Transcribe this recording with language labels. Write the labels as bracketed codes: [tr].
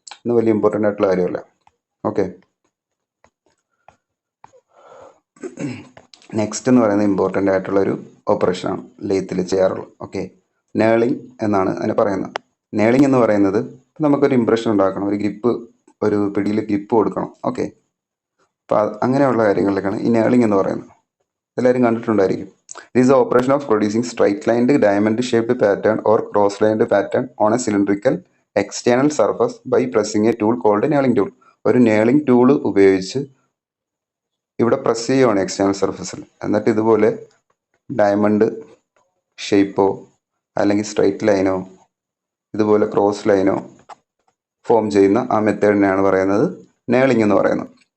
[ml] ഇന്ന് വലിയ ഇമ്പോർട്ടൻ്റ് ആയിട്ടുള്ള കാര്യമല്ല. ഓക്കെ, നെക്സ്റ്റ് എന്ന് പറയുന്നത് ഇമ്പോർട്ടൻ്റ് ആയിട്ടുള്ളൊരു ഓപ്പറേഷനാണ് ലെയ്ത്തിൽ ചെയ്യാറുള്ളത്. ഓക്കെ, നേളിങ് എന്നാണ് അതിനെ പറയുന്നത്. നേളിങ് എന്ന് പറയുന്നത് നമുക്കൊരു ഇംപ്രഷൻ ഉണ്ടാക്കണം, ഒരു പിടിയിൽ ഗ്രിപ്പ് കൊടുക്കണം. ഓക്കെ, അപ്പോൾ അങ്ങനെയുള്ള കാര്യങ്ങളിലേക്കാണ് ഈ നേളിങ് എന്ന് പറയുന്നത്. എല്ലാവരും കണ്ടിട്ടുണ്ടായിരിക്കും. [en] This is the operation of producing straight-lined diamond-shaped pattern or cross-lined pattern on a cylindrical external surface by pressing a tool called nailing tool. [ml] ഒരു നെയിലിംഗ് ടൂൾ ഉപയോഗിച്ച് ഇവിടെ പ്രസ് ചെയ്യുകയാണ് എക്സ്റ്റേണൽ സർഫസിൽ. എന്നിട്ട് ഇതുപോലെ ഡയമണ്ട് ഷേപ്പോ അല്ലെങ്കിൽ സ്ട്രൈറ്റ് ലൈനോ ഇതുപോലെ ക്രോസ് ലൈനോ ഫോം ചെയ്യുന്ന ആ മെത്തേഡിനെയാണ് പറയുന്നത് നെയിലിംഗ് എന്ന് പറയുന്നത്.